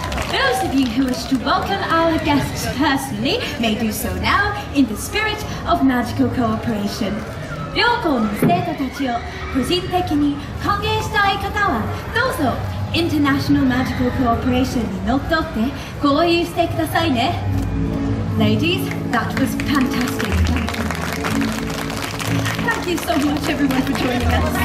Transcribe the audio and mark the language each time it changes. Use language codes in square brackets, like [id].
[en] Those of you who wish to welcome our guests personally may do so now in the spirit of magical cooperation. [ja] 両校の生徒たちを個人的に歓迎したい方はどうぞ [en] International Magical Cooperation [ja] にのっとって交流してくださいね。 [en] Ladies, that was fantastic. Thank you so much everyone for joining us.